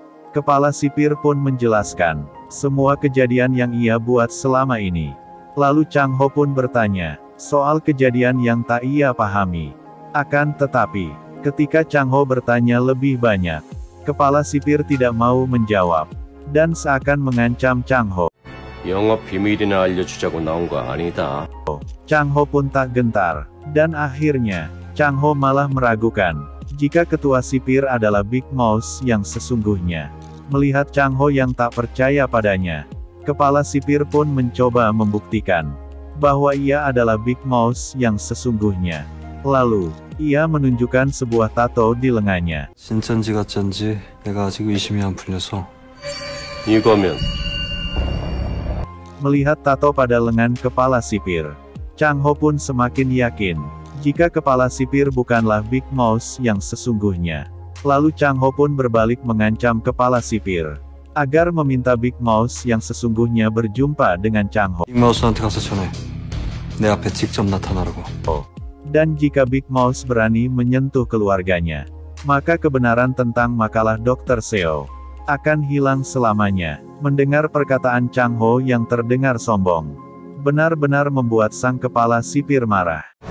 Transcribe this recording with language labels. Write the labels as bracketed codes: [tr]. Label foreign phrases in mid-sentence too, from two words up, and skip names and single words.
[id] Kepala sipir pun menjelaskan, semua kejadian yang ia buat selama ini. Lalu Chang Ho pun bertanya, soal kejadian yang tak ia pahami. Akan tetapi, ketika Chang Ho bertanya lebih banyak, kepala sipir tidak mau menjawab, dan seakan mengancam Chang Ho. [ko] 영업 비밀이나 알려주자고 나온 거 아니다. [id] Chang Ho pun tak gentar, dan akhirnya, Chang Ho malah meragukan, jika ketua sipir adalah Big Mouse yang sesungguhnya. Melihat Chang Ho yang tak percaya padanya, kepala sipir pun mencoba membuktikan, bahwa ia adalah Big Mouse yang sesungguhnya. Lalu, ia menunjukkan sebuah tato di lengannya. [ko] 진짠지 가짠지 내가 아직 의심이 안 풀려서. 이거면 [id] Melihat tato pada lengan kepala sipir, Chang Ho pun semakin yakin, jika kepala sipir bukanlah Big Mouse yang sesungguhnya. Lalu Chang Ho pun berbalik mengancam kepala sipir, agar meminta Big Mouse yang sesungguhnya berjumpa dengan Chang Ho. [ko] 빅마우스한테 가서 전해. 내 앞에 직접 나타나라고. [id] Dan jika Big Mouse berani menyentuh keluarganya, maka kebenaran tentang makalah Dr. Seo akan hilang selamanya. Mendengar perkataan Chang Ho yang terdengar sombong, benar-benar membuat sang kepala sipir marah.